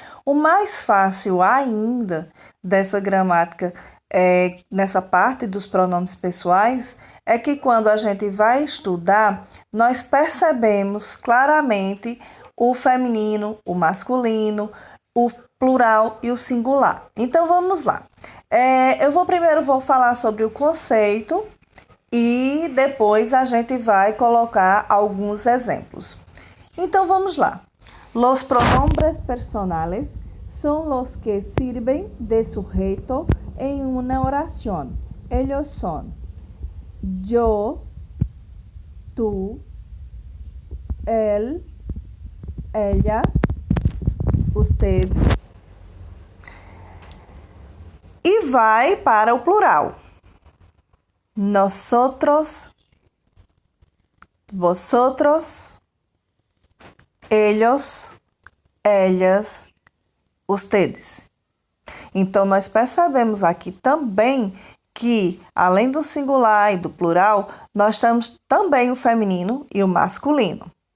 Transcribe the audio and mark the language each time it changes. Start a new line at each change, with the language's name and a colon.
Portuguese: O mais fácil ainda dessa gramática, nessa parte dos pronomes pessoais, é que quando a gente vai estudar, nós percebemos claramente o feminino, o masculino, o plural e o singular. Então vamos lá. Primeiro vou falar sobre o conceito e depois a gente vai colocar alguns exemplos. Então vamos lá.
Spanish: Los pronombres personales son los que sirven de sujeto en una oración. Ellos son yo, tú, él, ella, usted.
Portuguese: E vai para o plural.
Spanish: Nosotros, vosotros, ellos, ellas, ustedes.
Portuguese: Então, nós percebemos aqui também que, além do singular e do plural, nós temos também o feminino e o masculino.